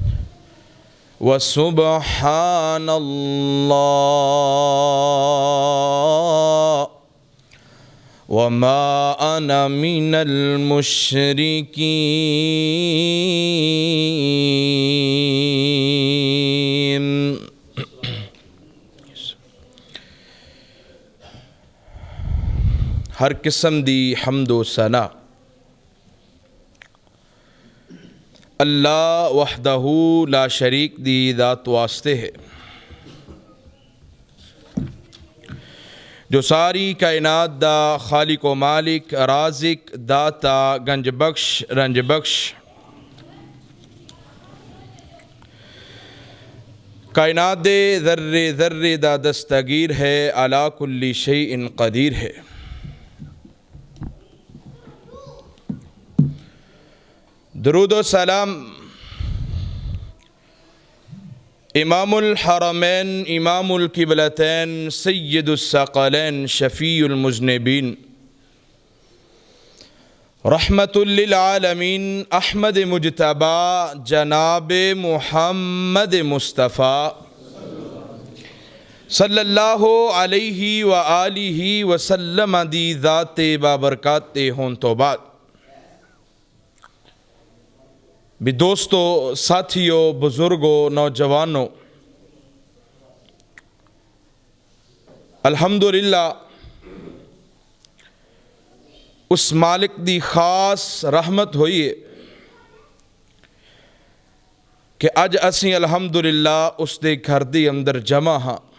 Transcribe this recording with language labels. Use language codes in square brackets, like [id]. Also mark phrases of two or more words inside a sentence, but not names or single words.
[ar] وسبحان الله وما أنا من المشركين. [pa] ہر قسم دی حمد و ثنا [ar] الله وحده لا شريك [pa] دی ذات واسطے ہے, جو ساری کائنات دا خالق و مالک، رازق، داتا، گنج بخش، رنج بخش، کائنات دے ذرے ذرے دا دستگیر ہے, [ar] على كل شيء قدير है। [ur] درود و سلام [ar] إمام الحرمين، إمام القبلتين، سيد الثقلين، شفيع المذنبين, رحمة للعالمين, [pa] احمد مجتبیٰ، جناب محمد مصطفیٰ [ar] صلى الله عليه وآله وسلم [pa] دی ذات بابرکات ہون تو بعد بھی دوستوں، ساتھیوں، بزرگوں، نوجوانوں، الحمدللہ اس مالک دی خاص رحمت ہوئی ہے کہ اج اسی الحمدللہ اسکے گھر دے اندر جمع ہاں.